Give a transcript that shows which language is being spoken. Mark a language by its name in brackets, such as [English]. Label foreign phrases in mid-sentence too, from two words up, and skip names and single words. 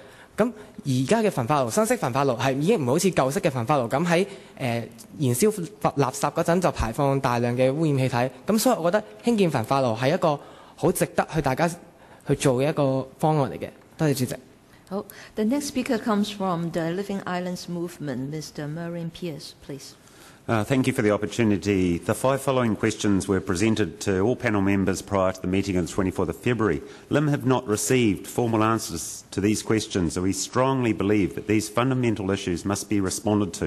[Cantonese] 咁而家嘅焚化爐，新式焚化爐係已經唔好似舊式嘅焚化爐咁喺燃燒垃圾嗰陣就排放大量嘅污染氣體。咁所以我覺得興建焚化爐係一個好值得大家去做嘅一個方案嚟嘅。多謝主席。 [English] 好 ，The next speaker comes from the Living Islands Movement, Mr. Mervyn Pearce, please. Thank you for the opportunity. The 5 following questions were presented to all panel members prior to the meeting on the 24th of February. LIM have not received formal answers to these questions, so we strongly believe that these fundamental issues must be responded to.